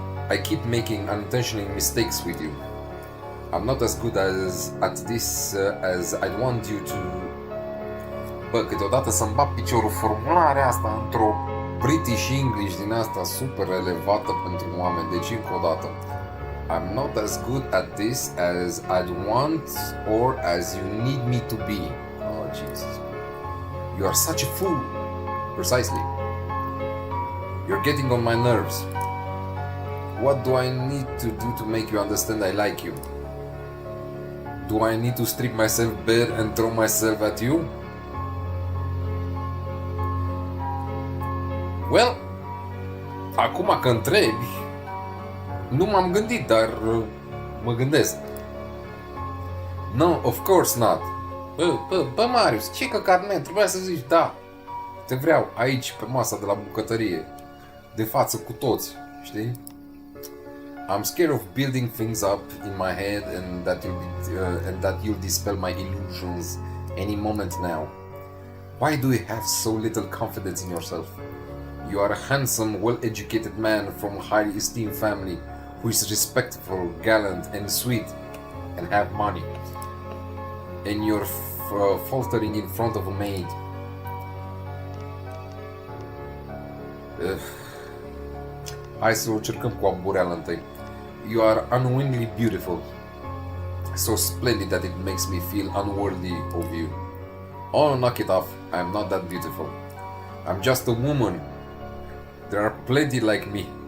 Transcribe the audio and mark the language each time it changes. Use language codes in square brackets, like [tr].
[en] I keep making unintentional mistakes with you. I'm not as good at this as I'd want you to. [ro] Bă, câteodată să-mi bag piciorul formularea asta într-o British English din asta super elevată pentru oameni. Deci încă o dată. [en] I'm not as good at this as I'd want or as you need me to be. Oh, Jesus. You are such a fool. Precisely. You're getting on my nerves. What do I need to do to make you understand I like you? Do I need to strip myself bare and throw myself at you? [ro] Well, acum că întrebi, nu m-am gândit, dar mă gândesc. [en] No, of course not. [ro] Bă, Marius, ce căcat, man, trebuia să zici da. Te vreau aici, pe masa de la bucătărie, de față cu toți, știi? [en] I'm scared of building things up in my head and that you'll dispel my illusions any moment now. Why do you have so little confidence in yourself? You are a handsome, well-educated man from a highly esteemed family who is respectful, gallant, and sweet, and have money. And you're faltering in front of a maid. [ro] Hai să o încercăm cu abureală întâi. [en] You are unwillingly beautiful, so splendid that it makes me feel unworthy of you. Oh, knock it off, I am not that beautiful. I'm just a woman. There are plenty like me.